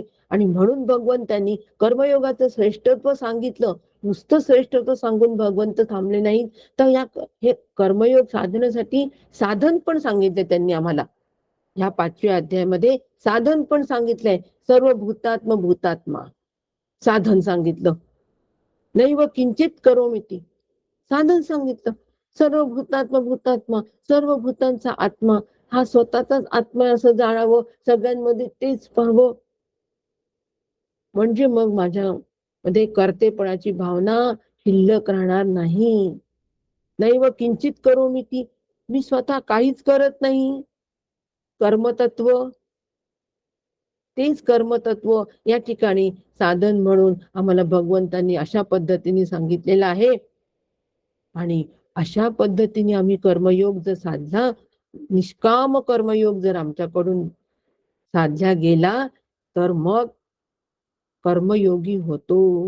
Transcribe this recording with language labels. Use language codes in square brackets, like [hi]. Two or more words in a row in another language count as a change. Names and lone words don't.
[mr] आणि म्हणून भगवंतांनी कर्मयोगाचं श्रेष्ठत्व सांगितलं. नुसतं श्रेष्ठत्व सांगून भगवंत थांबले नाहीत, तर हे कर्मयोग साधण्यासाठी साधन पण सांगितले त्यांनी आम्हाला. ह्या 5व्या अध्यायामध्ये साधन पण सांगितलंय. [sa] सर्व भूतात्म भूतात्मा [mr] साधन सांगितलं. [sa] नैव किंचित करोमीति [mr] साधन सांगितलं. [sa] सर्व भूतात्मा भूतात्मा, [mr] सर्व भूतांचा आत्मा हा स्वतःचाच आत्मा असं जाणावं, सगळ्यांमध्ये तेच पाहावं. म्हणजे मग माझ्या मध्ये कर्तेपणाची भावना शिल्लक राहणार नाही. [sa] नैव किंचित करोमीति, [mr] मी स्वतः काहीच करत नाही. कर्मतत्व, तेच कर्मतत्व या ठिकाणी साधन म्हणून आम्हाला भगवंतांनी अशा पद्धतीने सांगितलेलं आहे. आणि अशा पद्धतीने आम्ही कर्मयोग जर साधला, निष्काम कर्मयोग जर आमच्याकडून साधला गेला, तर मग कर्मयोगी होतो.